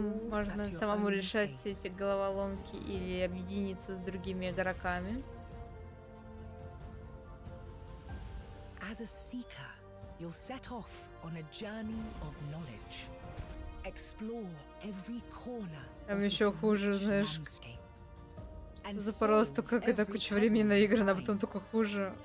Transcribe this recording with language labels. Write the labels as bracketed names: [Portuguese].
[Russian] Можно самому решать все эти головоломки или объединиться с другими игроками. [English] As a seeker, you'll set off on a journey of knowledge. Explore every corner. [Russian] Там еще хуже, знаешь, запоролась только когда куча времени наиграна, а потом только хуже.